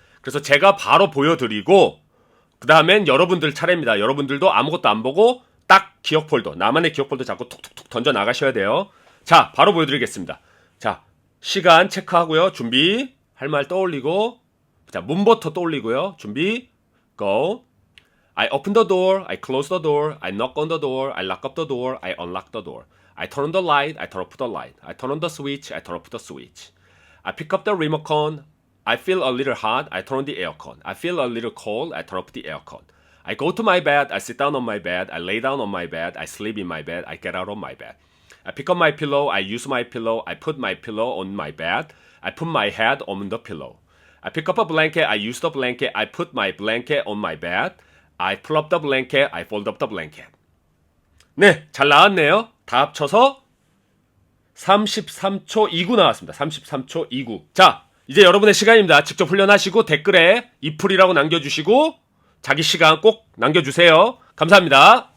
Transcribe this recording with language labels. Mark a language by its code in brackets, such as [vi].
[ko] 그래서 제가 바로 보여드리고 그 다음엔 여러분들 차례입니다. 여러분들도 아무것도 안 보고 딱 기억 폴더, 나만의 기억 폴더 잡고 툭툭툭 던져 나가셔야 돼요. 자, 바로 보여드리겠습니다. 자, 시간 체크하고요. 준비, 할 말 떠올리고, 자, 문부터 떠올리고요. 준비, go. [en] I open the door, I close the door, I knock on the door, I lock up the door, I unlock the door. I turn on the light, I turn off the light. I turn on the switch, I turn off the switch. I pick up the remote. I feel a little hot, I turn on the aircon. I feel a little cold, I turn off the aircon. I go to my bed, I sit down on my bed, I lay down on my bed, I sleep in my bed, I get out on my bed. I pick up my pillow, I use my pillow, I put my pillow on my bed, I put my head on the pillow. I pick up a blanket, I use the blanket, I put my blanket on my bed, I pull up the blanket, I fold up the blanket. [ko] 네, 잘 나왔네요. 다 합쳐서 33초 29 나왔습니다. 33초 29. 자, 이제 여러분의 시간입니다. 직접 훈련하시고 댓글에 이풀이라고 남겨주시고 자기 시간 꼭 남겨주세요. 감사합니다.